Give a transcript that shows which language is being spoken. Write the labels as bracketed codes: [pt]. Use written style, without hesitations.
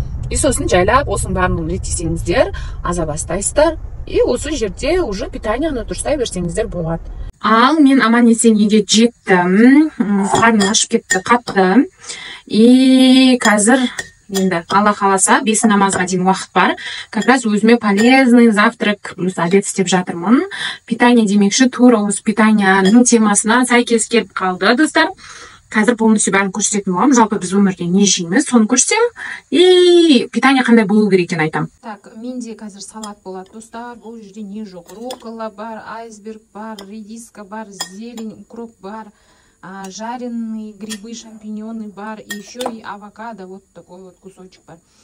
[kk] И сосын жайлап осының бәрін реттесеңіздер, аза бастайсыздар. И осы жерде уже питанияны дұрыстай берсеңіздер болады. Ал мен аман есен үйге жеттім. Қарным ашып кетті қатты. И қазір енді Алла қаласа 5 намазға дейін уақыт бар. [ru] Как раз [kk] өзіме [ru] полезный завтрак плюс обед [kk] істеп жатырмын. Питание демекші, тура осы питанияның темасына сәйкес келіп қалды, достар. Қазір полностью бәрін көрсететін боламын. Жалпы біз өмірде не жейміз, соны көрсем, и питание қандай болу керек екенін айтамын. Так, менде қазір салат болады, достар. Бұл жерде не жоқ? [ru] Руккола бар, айсберг бар, редиска бар, зелень, укроп бар, жареные грибы, шампиньоны бар, и еще и авокадо, вот такой вот кусочек бар.